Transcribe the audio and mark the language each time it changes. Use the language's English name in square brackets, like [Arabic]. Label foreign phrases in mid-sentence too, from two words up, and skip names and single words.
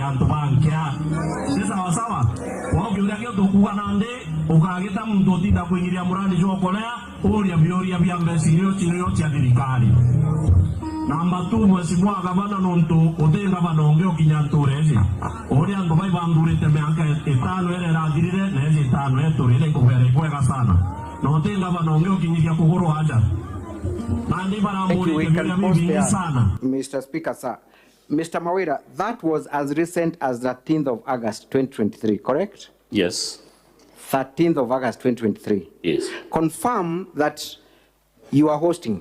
[Meru] antubankia sisa wasawa wakiura kio tukuwa nande ukagita mtu otinda kuingiria muradi jokolea uria bia mbesirio chirio chia thirikari namba 2 mheshimiwa gavana nontu utenga banongeo kinyanturezi uria ndo bai bandurite miaka 5 ere rathirire na ezi 5 eturire kubere kwega sana no utenga banongeo kinyiria kuguru haja. [English] Thank you. We can pause there. Mr. Speaker, sir. Mr. Kawira, that was as recent as 13th of August 2023, correct? Yes. 13th of August 2023. Yes. Confirm that you are hosting.